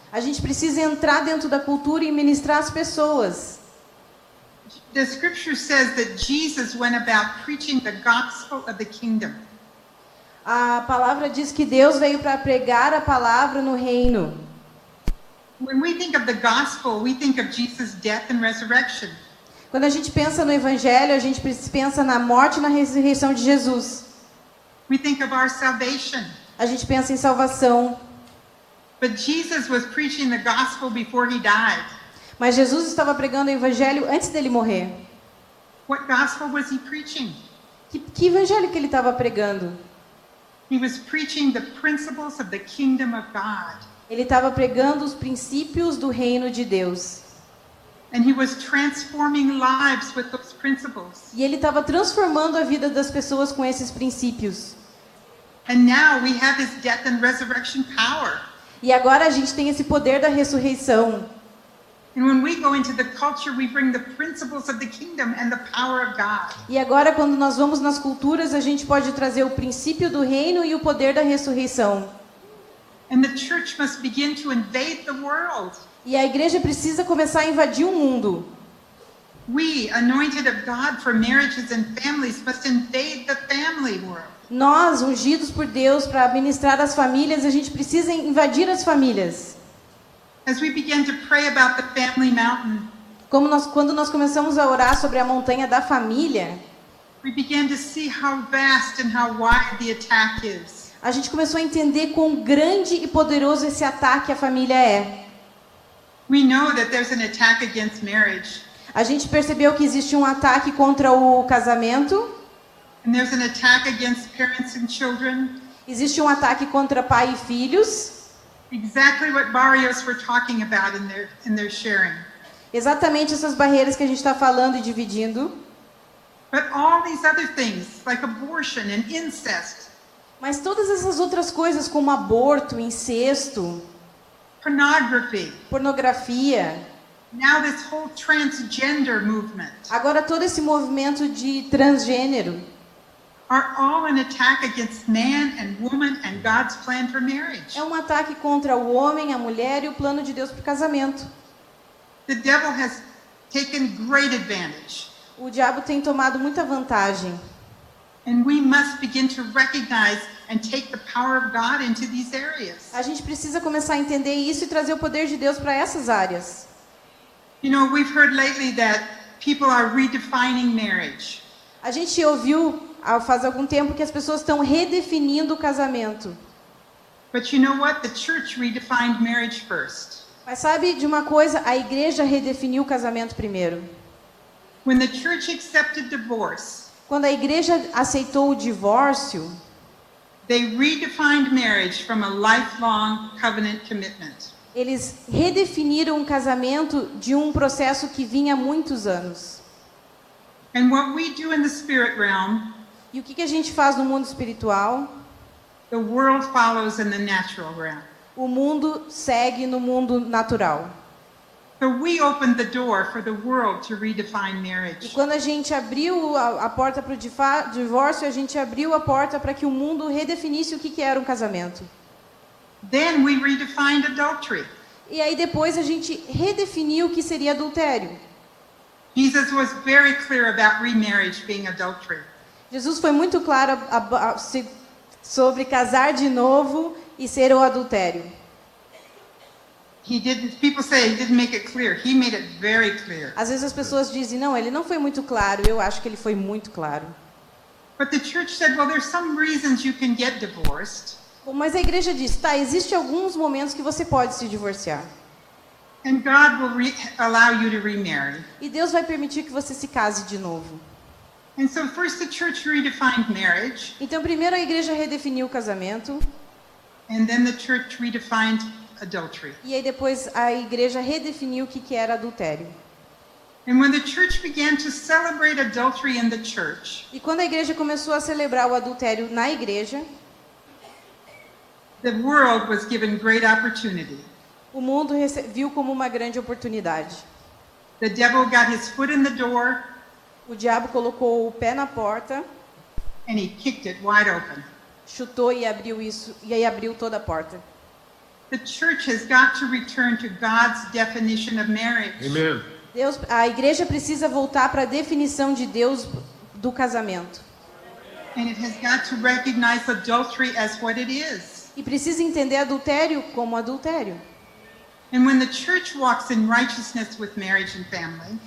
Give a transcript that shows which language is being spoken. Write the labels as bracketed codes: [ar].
[pt] A gente precisa entrar dentro da cultura e ministrar às pessoas. [en] The scripture says that Jesus went about preaching the gospel of the kingdom. [pt] A palavra diz que Deus veio para pregar a palavra no reino. [en] When we think of the gospel, we think of Jesus' death and resurrection. [pt] Quando a gente pensa no evangelho, a gente pensa na morte e na ressurreição de Jesus. [en] We think of our salvation. [pt] A gente pensa em salvação. [en] But Jesus was preaching the gospel before he died. [pt] Mas Jesus estava pregando o evangelho antes dele morrer. [en] What gospel was he preaching? [pt] Que evangelho que ele estava pregando? [en] He was preaching the principles of the kingdom of God. [pt] Ele estava pregando os princípios do reino de Deus. [en] And he was transforming lives with those principles. [pt] E ele estava transformando a vida das pessoas com esses princípios. [en] And now we have his death and resurrection power. [pt] E agora a gente tem esse poder da ressurreição. [en] And when we go into the culture, we bring the principles of the kingdom and the power of God. [pt] E agora, quando nós vamos nas culturas, a gente pode trazer o princípio do reino e o poder da ressurreição. [en] And the church must begin to invade the world. [pt] E a igreja precisa começar a invadir o mundo. [en] We, anointed of God for marriages and families, must invade the family world. [pt] Nós, ungidos por Deus para ministrar as famílias, a gente precisa invadir as famílias. [en] As we begin to pray about the family mountain, [pt] Quando nós começamos a orar sobre a montanha da família, [en] we begin to see how vast and how wide the attack is. [pt] a gente começou a entender quão grande e poderoso esse ataque à família é. [en] We know that there's an attack against marriage, [pt] A gente percebeu que existe um ataque contra o casamento, [en] and there's an attack against parents and children. [pt] existe um ataque contra pai e filhos, [en] Exactly what Barrios were talking about in their sharing. [pt] exatamente essas barreiras que a gente está falando e dividindo. [en] But all these other things, like abortion and incest, [pt] Mas todas essas outras coisas, como aborto, incesto, [en] pornography, [pt] pornografia, [en] now this whole transgender movement, [pt] agora todo esse movimento de transgênero, [en] are all an attack against man and woman and God's plan for marriage. [pt] é um ataque contra o homem, a mulher e o plano de Deus para o casamento. [en] The devil has taken great advantage, [pt] O diabo tem tomado muita vantagem. [en] and we must begin to recognize and take the power of God into these areas. [pt] A gente precisa começar a entender isso e trazer o poder de Deus para essas áreas. [en] You know, we've heard lately that people are redefining marriage. [pt] A gente ouviu faz algum tempo que as pessoas estão redefinindo o casamento. [en] But you know what? The church redefined marriage first. [pt] Mas sabe de uma coisa? A igreja redefiniu o casamento primeiro. [en] When the church accepted divorce, [pt] Quando a igreja aceitou o divórcio, [en] they redefined marriage from a lifelong covenant commitment. [pt] eles redefiniram o casamento de um processo que vinha há muitos anos. [en] And what we do in the spirit realm, [pt] E o que a gente faz no mundo espiritual? [en] the world follows in the natural realm. [pt] O mundo segue no mundo natural. [en] So we opened the door for the world to redefine [pt] E [en] marriage. [pt] quando a gente abriu a porta para o divórcio, a gente abriu a porta para que o mundo redefinisse o que era um casamento. [en] Then we redefined adultery. [pt] E aí depois a gente redefiniu o que seria adultério. [en] Jesus was very clear about remarriage being adultery. [pt] Jesus foi muito claro sobre casar de novo e ser o adultério. [en] People say he didn't make it clear. He made it very clear. [pt] Às vezes as pessoas dizem, não, ele não foi muito claro. Eu acho que ele foi muito claro. [en] But the church said, well, there's some reasons you can get divorced. [pt] Mas a igreja diz, tá, existem alguns momentos que você pode se divorciar. [en] And God will allow you to remarry. [pt] E Deus vai permitir que você se case de novo. [en] And so first the church redefined marriage, [pt] Então, primeiro a igreja redefiniu o casamento. [en] and then the church redefined adultery. [pt] E aí depois a igreja redefiniu o que era adultério. [en] And when the church began to celebrate adultery in the church, [pt] E quando a igreja começou a celebrar o adultério na igreja, [en] the world was given great opportunity. [pt] o mundo viu como uma grande oportunidade. [en] The devil got his foot in the door, [pt] O diabo colocou o pé na porta, [en] and he kicked it wide open. [pt] chutou e abriu isso, e aí abriu toda a porta. [en] The church has got to return to God's definition of marriage. Amen. [pt] A igreja precisa voltar para a definição de Deus do casamento. [en] And it has got to recognize adultery as what it is. [pt] E precisa entender adultério como adultério. [en] And when the church walks in righteousness with marriage and family,